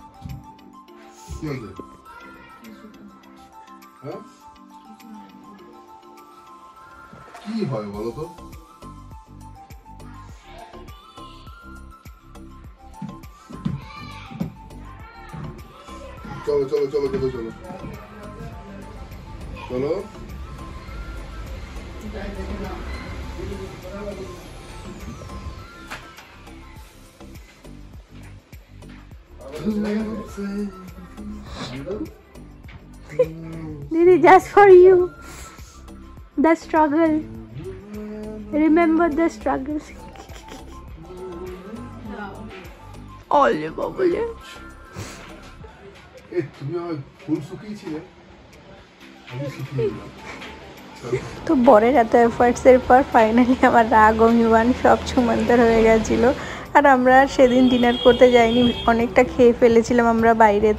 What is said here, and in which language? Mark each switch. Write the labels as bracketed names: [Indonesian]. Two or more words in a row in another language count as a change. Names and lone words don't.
[Bangla] কি হয় বলো তো? চলো চলো চলো চলো চলো চলো। [English] Didi, just for you, the struggle. Remember the struggle. Ole babule. [Bangla] তুমি আমার ফুল শুকিয়েছিলে, আমি শুকিয়ে দিলাম। তো বরের এত এফার্টসের পর ফাইনালি আমার রাগ অভিমান সব ছুমন্তর হয়ে গেছিলো। আর আমরা সেদিন ডিনার করতে যাইনি, অনেকটা খেয়ে ফেলেছিলাম আমরা বাইরে, তাই।